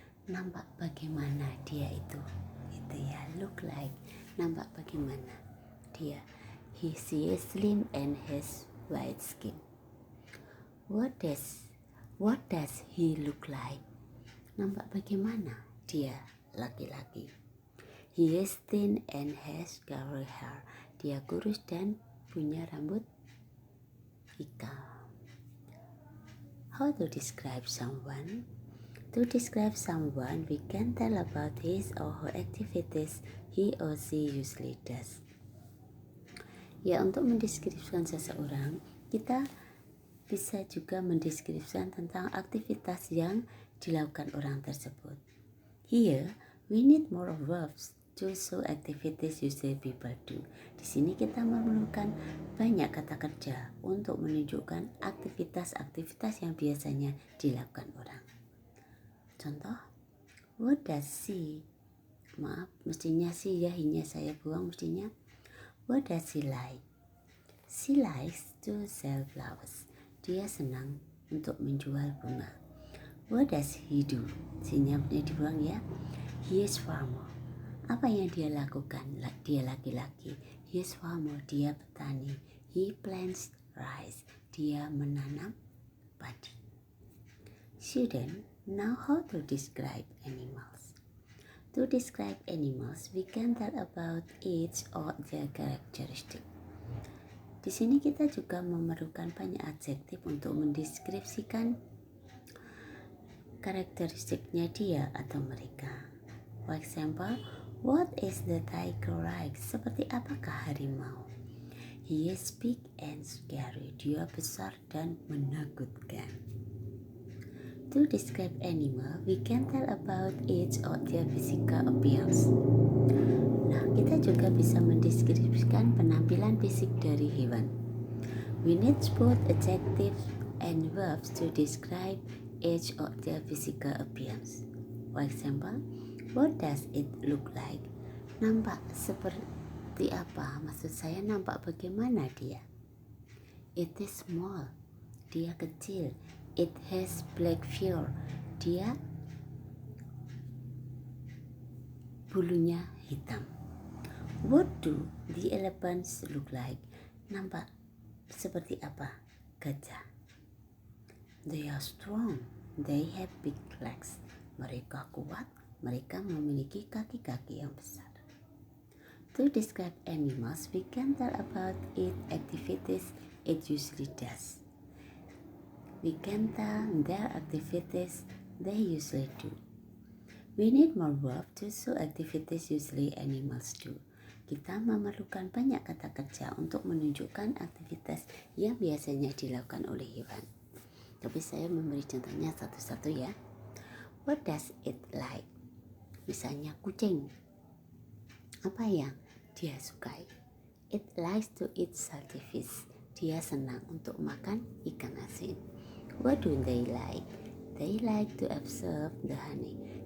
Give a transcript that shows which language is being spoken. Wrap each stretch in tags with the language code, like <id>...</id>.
<id>Nampak bagaimana dia itu ya,</id> <en>look like,</en> <id>nampak bagaimana dia.</id> <en>She is slim and has white skin. What does he look like?</en> <id>Nampak bagaimana dia, laki-laki.</id> <en>He is thin and has curly hair.</en> <id>Dia kurus dan punya rambut ikal.</id> <en>How to describe someone? To describe someone, we can tell about his or her activities he or she usually does.</en> <id>Ya, untuk mendeskripsikan seseorang, kita bisa juga mendeskripsikan tentang aktivitas yang dilakukan orang tersebut.</id> <en>Here, we need more verbs to show activities usually people do.</en> <id>Di sini kita memerlukan banyak kata kerja untuk menunjukkan aktivitas-aktivitas yang biasanya dilakukan orang. Contoh,</id> <en>what does she?</en> <id>Maaf, mestinya she ya, hinya saya buang mestinya.</id> <en>What does she like? She likes to sell flowers.</en> <id>Dia senang untuk menjual bunga.</id> <en>What does he do?</en> <id>Sinya dibuang ya.</id> <en>He is farmer.</en> <id>Apa yang dia lakukan? Dia laki-laki.</id> <en>He is farmer.</en> <id>Dia petani.</id> <en>He plants rice.</en> <id>Dia menanam padi.</id> <en>Student, now how to describe animals? To describe animals, we can tell about each or their characteristic.</en> <id>Di sini kita juga memerlukan banyak adjektif untuk mendeskripsikan karakteristiknya dia atau mereka.</id> <en>For example, what is the tiger like?</en> <id>Seperti apakah harimau?</id> <en>He is big and scary.</en> <id>Dia besar dan menakutkan.</id> <en>To describe animal, we can tell about its or their physical appearance.</en> <id>Nah, kita juga bisa mendeskripsikan penampilan fisik dari hewan.</id> <en>We need both adjectives and verbs to describe its or their physical appearance. For example, what does it look like?</en> <id>Nampak seperti apa? Maksud saya nampak bagaimana dia?</id> <en>It is small.</en> <id>Dia kecil.</id> <en>It has black fur.</en> <id>Dia bulunya hitam.</id> <en>What do the elephants look like?</en> <id>Nampak seperti apa gajah?</id> <en>They are strong. They have big legs.</en> <id>Mereka kuat. Mereka memiliki kaki-kaki yang besar.</id> <en>To describe animals, we can tell about its activities it usually does. We can tell their activities they usually do. We need more verbs to show activities usually animals do.</en> <id>Kita memerlukan banyak kata kerja untuk menunjukkan aktivitas yang biasanya dilakukan oleh hewan. Tapi saya memberi contohnya satu-satu ya.</id> <en>What does it like?</en> <id>Misalnya kucing. Apa yang dia sukai?</id> <en>It likes to eat salty fish.</en> <id>Dia senang untuk makan ikan asin.</id> <en>What do they like? They like to observe the honey.</en>